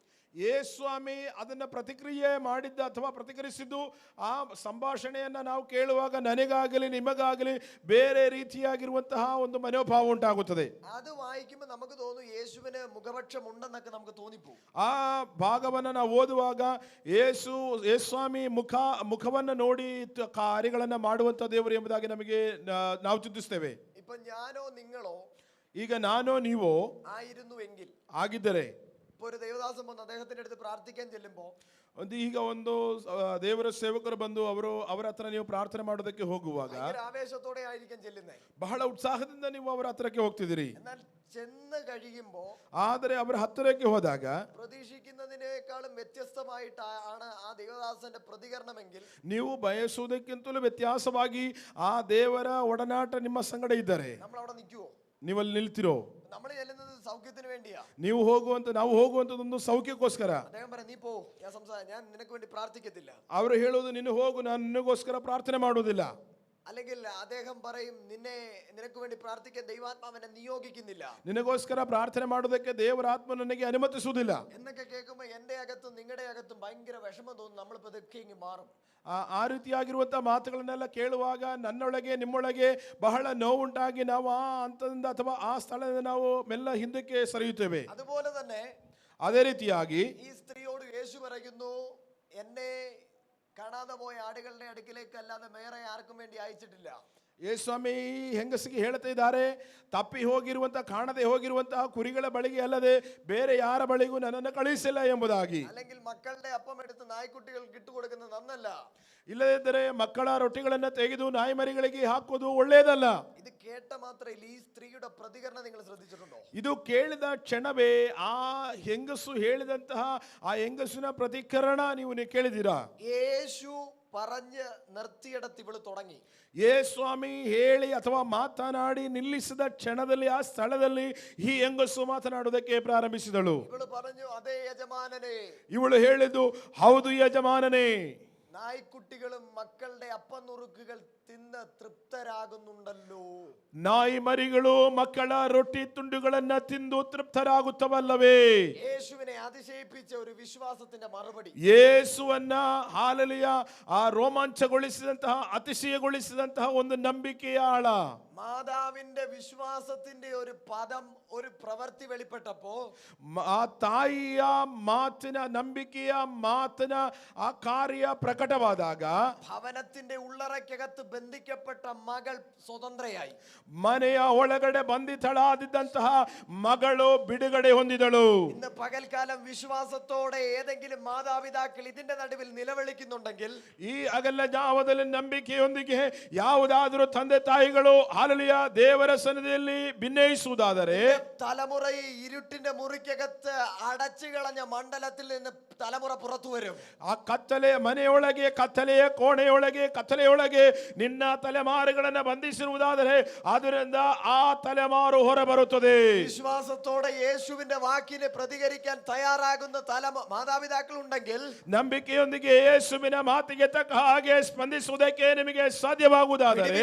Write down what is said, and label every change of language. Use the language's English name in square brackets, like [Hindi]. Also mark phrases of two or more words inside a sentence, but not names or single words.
[Kannada] ಯೇಸ್ವಾಮಿ ಅದನ್ನ ಪ್ರತಿಕ್ರಿಯೆ ಮಾಡಿದ್ದ ಅಥವಾ ಪ್ರತಿಕ್ರಿಯಿಸಿದ್ದು ಆ ಸಂಭಾಷಣೆಯನ್ನ ನಾವು ಕೇಳುವಾಗ ನನಗಾಗಲಿ ನಿಮಗಾಗಲಿ ಬೇರೆ ರೀತಿಯಾಗಿರುವಂತಹ ಒಂದು ಮನೋಭಾವ ಉಂಟಾಗುತ್ತದೆ. [Malayalam] അത് വായിക്കുമ്പോൾ നമുക്ക് തോന്നും യേശുവിന് മുഖപക്ഷം ഉണ്ടെന്നൊക്കെ നമുക്ക് തോന്നിപ്പോകും. [Kannada] ಆ ಭಾಗವನ್ನ ನಾವು ಓದುವಾಗ ಯೇಸ್ವಾಮಿ ಮುಖವನ್ನ ನೋಡಿ ಕಾರ್ಯಗಳನ್ನ ಮಾಡುವಂತ ದೇವರು ಎಂಬುದಾಗಿ ನಮಗೆ ನಾವು ಚಿಂತಿಸ್ತೇವೆ. [Malayalam] ഇപ്പൊ ഞാനോ നിങ്ങളോ [Kannada] ಈಗ ನಾನೋ ನೀವೋ [Malayalam] ആയിരുന്നുവെങ്കിൽ, [Kannada] ಆಗಿದ್ದರೆ, [Malayalam] ഇപ്പൊ ഒരു ദേവദാസൻ വന്ന് അദ്ദേഹത്തിന്റെ അടുത്ത് പ്രാർത്ഥിക്കാൻ ചെല്ലുമ്പോ [Kannada] ಒಂದು ದೇವರ ಸೇವಕರು ಬಂದು ಅವರ ಹತ್ರ ನೀವು ಪ್ರಾರ್ಥನೆ ಮಾಡೋದಕ್ಕೆ ಹೋಗುವಾಗ [Malayalam] ആവേശത്തോടെ ആയിരിക്കും ചെല്ലുന്നേ, [Kannada] ಬಹಳ ಉತ್ಸಾಹದಿಂದ ನೀವು ಅವರ ಹತ್ರಕ್ಕೆ ಹೋಗ್ತಿದ್ದೀರಿ. [Malayalam] എന്നാൽ ചെന്ന് കഴിയുമ്പോ [Kannada] ಆದರೆ ಅವರ ಹತ್ತಿರಕ್ಕೆ ಹೋದಾಗ [Malayalam] പ്രതീക്ഷിക്കുന്നതിനേക്കാളും വ്യത്യസ്തമായിട്ടാണ് ആ ദേവദാസന്റെ പ്രതികരണമെങ്കിൽ, [Kannada] ನೀವು ಬಯಸುವುದಕ್ಕಿಂತಲೂ ವ್ಯತ್ಯಾಸವಾಗಿ ಆ ದೇವರ ಒಡನಾಟ ನಿಮ್ಮ ಸಂಗಡ ಇದ್ದರೆ [Malayalam] നമ്മൾ അവിടെ നിൽക്കുവോ? [Kannada] ನೀವಲ್ಲಿ ನಿಲ್ತಿರೋ? [Malayalam] നമ്മൾ ചെല്ലുന്നത് സൗഖ്യത്തിന് വേണ്ടിയാ. [Kannada] ನಾವು ಹೋಗುವಂತದೊಂದು ಸೌಖ್ಯಕ್ಕೋಸ್ಕರ. [Malayalam] അദ്ദേഹം പറ, നീ പോ, ഞാൻ നിനക്ക് വേണ്ടി പ്രാർത്ഥിക്കത്തില്ല. [Kannada] ಅವರು ಹೇಳುವುದು, ನೀನು ಹೋಗು, ನಾನು ನಿನಗೋಸ್ಕರ ಪ್ರಾರ್ಥನೆ ಮಾಡುವುದಿಲ್ಲ. [Malayalam] അല്ലെങ്കിൽ അദ്ദേഹം പറയും, നിനക്ക് വേണ്ടി പ്രാർത്ഥിക്കാൻ ദൈവാത്മാവനെ നിയോഗിക്കുന്നില്ല, [Kannada] ನಿನಗೋಸ್ಕರ ಪ್ರಾರ್ಥನೆ ಮಾಡೋದಕ್ಕೆ ದೇವರ ಆತ್ಮ ನನಗೆ ಅನುಮತಿಸುವುದಿಲ್ಲ [Malayalam] എന്നൊക്കെ കേൾക്കുമ്പോൾ എന്റെ അകത്തും നിങ്ങളുടെ അകത്തും ഭയങ്കര വിഷമം തോന്നും. നമ്മൾ പതുക്കെ ഇങ്ങ് മാറും. [Kannada] ಆ ರೀತಿಯಾಗಿರುವಂತಹ ಮಾತುಗಳನ್ನೆಲ್ಲ ಕೇಳುವಾಗ ನನ್ನೊಳಗೆ ನಿಮ್ಮೊಳಗೆ ಬಹಳ ನೋವುಂಟಾಗಿ ನಾವು ಆ ಹಂತದಿಂದ ಅಥವಾ ಆ ಸ್ಥಳದಿಂದ ನಾವು ಮೆಲ್ಲ ಹಿಂದಕ್ಕೆ ಸರಿಯುತ್ತೇವೆ. [Malayalam] അതുപോലെ തന്നെ [Kannada] ಅದೇ ರೀತಿಯಾಗಿ [Malayalam] ഈ സ്ത്രീയോട് യേശു പറയുന്നു, എന്നെ കാണാതെ പോയ ആടുകളുടെ അടുക്കിലേക്ക് അല്ലാതെ വേറെ ആർക്കും വേണ്ടി അയച്ചിട്ടില്ല. [Kannada] ಯೇಸ್ವಾಮಿ ಹೆಂಗಸಿಗೆ ಹೇಳ್ತಾ ಇದ್ದಾರೆ, ತಪ್ಪಿ ಹೋಗಿರುವಂತಹ ಕಾಣದೆ ಹೋಗಿರುವಂತಹ ಕುರಿಗಳ ಬಳಿಗೆ ಅಲ್ಲದೆ ಬೇರೆ ಯಾರ ಬಳಿಗೂ ನನ್ನನ್ನು ಕಳುಹಿಸಿಲ್ಲ ಎಂಬುದಾಗಿ. [Malayalam] അല്ലെങ്കിൽ മക്കളുടെ അപ്പം എടുത്ത് നായ്ക്കുട്ടികൾക്ക് ഇട്ടുകൊടുക്കുന്നത് നന്നല്ല. [Kannada] ಇಲ್ಲದಿದ್ದರೆ ಮಕ್ಕಳ ರೊಟ್ಟಿಗಳನ್ನು ತೆಗೆದು ನಾಯಿ ಮರಿಗಳಿಗೆ ಹಾಕುವುದು ಒಳ್ಳೆಯದಲ್ಲ. [Malayalam] ഇത് കേട്ട മാത്രമല്ല, ഈ സ്ത്രീയുടെ പ്രതികരണം നിങ്ങൾ ശ്രദ്ധിച്ചിട്ടുണ്ടോ? [Kannada] ಇದು ಕೇಳಿದ ಕ್ಷಣವೇ ಆ ಹೆಂಗಸು ಹೇಳಿದಂತಹ ಆ ಹೆಂಗಸಿನ ಪ್ರತಿಕರಣ ನೀವು ಕೇಳಿದ್ದೀರಾ? [Malayalam] യേശു പറഞ്ഞ് നിർത്തിയിടത്ത് ഇവള് തുടങ്ങി. [Kannada] ಯೇಸ್ವಾಮಿ ಹೇಳಿ ಅಥವಾ ಮಾತನಾಡಿ ನಿಲ್ಲಿಸಿದ ಕ್ಷಣದಲ್ಲಿ ಆ ಸ್ಥಳದಲ್ಲಿ ಈ ಹೆಂಗಸು ಮಾತನಾಡುವುದಕ್ಕೆ ಪ್ರಾರಂಭಿಸಿದಳು. [Malayalam] ഇവള് പറഞ്ഞു, അതേ യജമാനനെ. [Kannada] ಇವಳು ಹೇಳಿದ್ದು, ಹೌದು ಯಜಮಾನನೇ, [Malayalam] നായ്ക്കുട്ടികളും മക്കളുടെ അപ്പം നുറുക്കുകൾ തിന്ന് തൃപ്തരാകുന്നുണ്ടല്ലോ. [Kannada] ನಾಯಿ ಮರಿಗಳು ಮಕ್ಕಳ ರೊಟ್ಟಿ ತುಂಡುಗಳನ್ನ ತಿಂದು ತೃಪ್ತರಾಗುತ್ತವಲ್ಲವೇ? [Malayalam] യേശുവിനെ അതിശയിപ്പിച്ച ഒരു വിശ്വാസത്തിന്റെ മറുപടി. [Kannada] ಯೇಸುವನ್ನ ಹಾಲೆಲೂಯ ಆ ರೋಮಾಂಚಗೊಳಿಸಿದಂತಹ ಅತಿಶಯಗೊಳಿಸಿದಂತಹ ಒಂದು ನಂಬಿಕೆಯ ಆಳ. [Malayalam] മാതാവിന്റെ വിശ്വാസത്തിന്റെ ഒരു പദം, ഒരു പ്രവൃത്തി വെളിപ്പെട്ടപ്പോ, [Kannada] ಆ ತಾಯಿಯ ಮಾತಿನ ನಂಬಿಕೆಯ ಮಾತಿನ ಆ ಕಾರ್ಯ ಪ್ರಕಟವಾದಾಗ [Malayalam] ഭവനത്തിന്റെ ഉള്ളറയ്ക്കകത്ത് ബന്ധിക്കപ്പെട്ട മകൾ സ്വതന്ത്രയായി. [Kannada] ಮನೆಯ ಒಳಗಡೆ ಬಂಧಿತಳಾದಿದ್ದಂತಹ ಮಗಳು ಬಿಡುಗಡೆ ಹೊಂದಿದಳು. [Malayalam] ഇന്ന് പകൽക്കാലം വിശ്വാസത്തോടെ ഏതെങ്കിലും മാതാപിതാക്കൾ ഇതിന്റെ നടുവിൽ നിലവിളിക്കുന്നുണ്ടെങ്കിൽ, [Kannada] ಈ ಅಗಲ ಜಾವದಲ್ಲಿ ನಂಬಿಕೆಯೊಂದಿಗೆ ಯಾವುದಾದರೂ ತಂದೆ ತಾಯಿಗಳು ಹಾಲೆಲೂಯ ದೇವರ ಸನ್ನಿಧಿಯಲ್ಲಿ ಭಿನ್ನಯಿಸುವುದಾದರೆ, [Malayalam] തലമുറ ഈ ഇരുട്ടിന്റെ മുറിക്കകത്ത് അടച്ചു കളഞ്ഞ മണ്ഡലത്തിൽ നിന്ന് തലമുറ പുറത്തു വരും. [Kannada] ಆ ಕತ್ತಲೆ ಮನೆಯೊಳಗೆ, ಕತ್ತಲೆಯ ಕತ್ತಲೆಯೊಳಗೆ ನಿನ್ನ ತಲೆಮಾರುಗಳನ್ನು ಬಂಧಿಸಿರುವುದಾದರೆ ಅದರಿಂದ ಆ ತಲೆಮಾರು ಹೊರಬರುತ್ತದೆ. [Malayalam] വിശ്വാസത്തോടെ യേശുവിന്റെ വാക്കിനെ പ്രതികരിക്കാൻ തയ്യാറാകുന്ന മാതാപിതാക്കൾ ഉണ്ടെങ്കിൽ, [Kannada] ನಂಬಿಕೆಯೊಂದಿಗೆ ಯೇಸುವಿನ ಮಾತಿಗೆ ತಕ್ಕ ಹಾಗೆ ಸ್ಪಂದಿಸುವುದಕ್ಕೆ ನಿಮಗೆ ಸಾಧ್ಯವಾಗುವುದಾದರೆ